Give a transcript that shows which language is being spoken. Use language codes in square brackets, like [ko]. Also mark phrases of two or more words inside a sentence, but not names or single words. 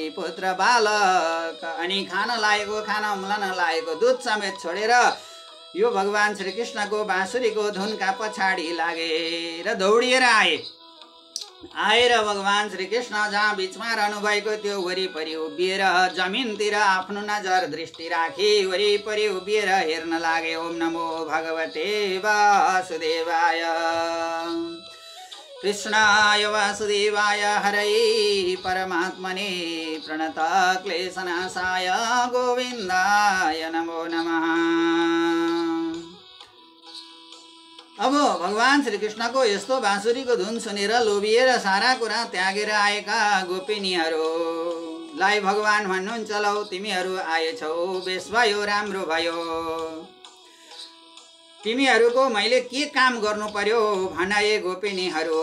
[ne] पुत्र बालक अनि खान लागेको खाना उम्लन लागेको दुध समेत छोडेर यो भगवान श्रीकृष्णको बाँसुरीको धुनका पछाडि लागे र दौडिएर आएर भगवान श्रीकृष्ण जहाँ बिचमा रहनुभएको त्यो वरिपरि उभिएर जमिनतिर आफ्नो नजर दृष्टि राखी वरिपरि उभिएर हेर्न लागे। [sa] ओम नमो भगवते वासुदेवाय कृष्णाय वासुदेवाय हरये परमात्मने प्रणतक्लेशनाशाय गोविन्दाय नमो नमः। [ne] अब भगवान श्रीकृष्णको यस्तो बाँसुरीको धुन सुनेर लोभिएर सारा कुरा त्यागेर आएका गोपिनीहरूलाई भगवान भन्नुहुन्छ, लौ तिमीहरू आएछौ, बेस भयो, राम्रो भयो। तिमीहरूको मैले के काम गर्नु पर्यो भनाए गोपिनीहरू।